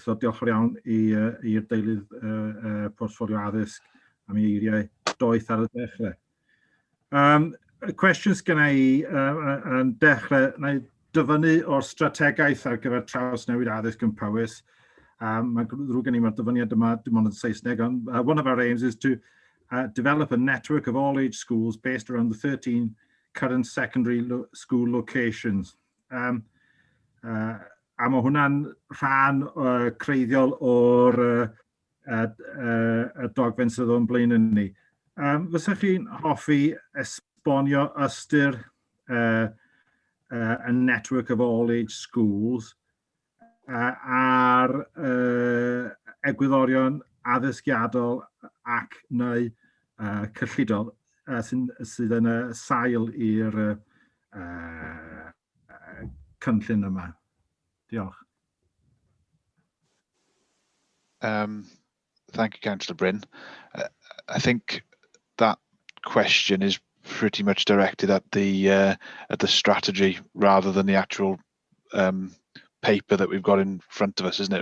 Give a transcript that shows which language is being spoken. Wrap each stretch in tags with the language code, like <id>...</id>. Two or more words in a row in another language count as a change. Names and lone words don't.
<cy>So diolch yn iawn i'r deulydd portffolio addysg am ei eiriau doeth ar y dechrau. Y cwestiwn sgynna i yn dechrau, na i dyfynnu o'r strategaeth ar gyfer trawsnewid addysg yn Powys. Mae'n ddrwg gen i mae'r dyfyniad yma dim ond yn Saesneg, ond</cy> <en>one of our aims is to develop a network of all-age schools based around the 13 current secondary school locations.</en> <cy>A mae hwnna'n rhan creiddiol o'r dogfen sydd o'n blaen yn ni. Fysach chi'n hoffi esbonio ystyr</cy> <en>a network of all-age schools</en> <cy>ar egwyddorion addysgiadol ac neu cyllidol sydd yn sail i'r cynllun yma. Diolch.</cy> <en>Thank you, Councillor Bryn. I think that question is pretty much directed at the strategy rather than the actual paper that we've got in front of us, isn't it?</en>